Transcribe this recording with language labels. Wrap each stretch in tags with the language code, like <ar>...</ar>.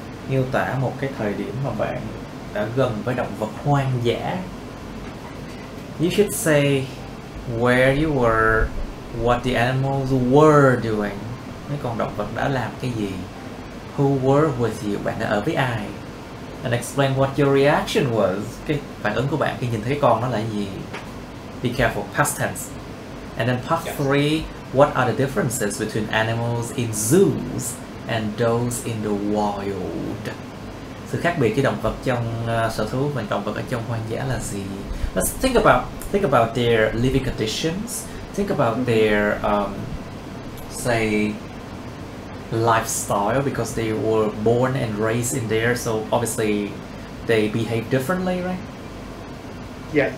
<vi>Miêu tả một cái thời điểm mà bạn đã gần với động vật hoang dã.</vi> <en>You should say where you were, what the animals were doing.</en> <vi>Mấy con động vật đã làm cái gì.</vi> <en>Who were with you?</en> <vi>Bạn đã ở với ai?</vi> <en>And explain what your reaction was.</en> <vi>Cái phản ứng của bạn khi nhìn thấy con nó là gì.</vi> <en>Be careful, past tense. And then part 3, what are the differences between animals in zoos and those in the wild?</en> <vi>Sự khác biệt với động vật trong sở thú và động vật ở trong hoang dã là gì?</vi> <en>Let's think about their living conditions. Think about their say lifestyle because they were born and raised in there, so obviously they behave differently, right? Yes.</en>